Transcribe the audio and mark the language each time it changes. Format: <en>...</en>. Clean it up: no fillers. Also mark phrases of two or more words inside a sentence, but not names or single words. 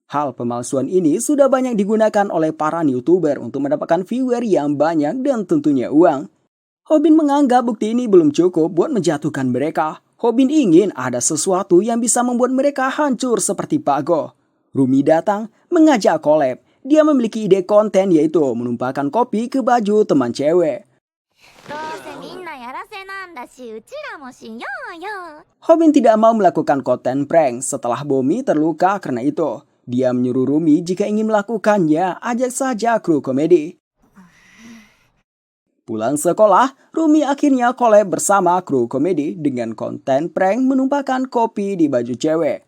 <id>Hal pemalsuan ini sudah banyak digunakan oleh para YouTuber untuk mendapatkan viewer yang banyak dan tentunya uang. Hobin menganggap bukti ini belum cukup buat menjatuhkan mereka. Hobin ingin ada sesuatu yang bisa membuat mereka hancur seperti Pak Go. Rumi datang mengajak collab. Dia memiliki ide konten yaitu menumpahkan kopi ke baju teman cewek.</id> <ja>どうせみんなやらせなんだしうちらもしようよ</ja> <id>Hobin tidak mau melakukan konten prank setelah Bomi terluka karena itu. Dia menyuruh Rumi jika ingin melakukannya, ajak saja kru komedi. Pulang sekolah, Rumi akhirnya collab bersama kru komedi dengan konten prank menumpahkan kopi di baju cewek.</id>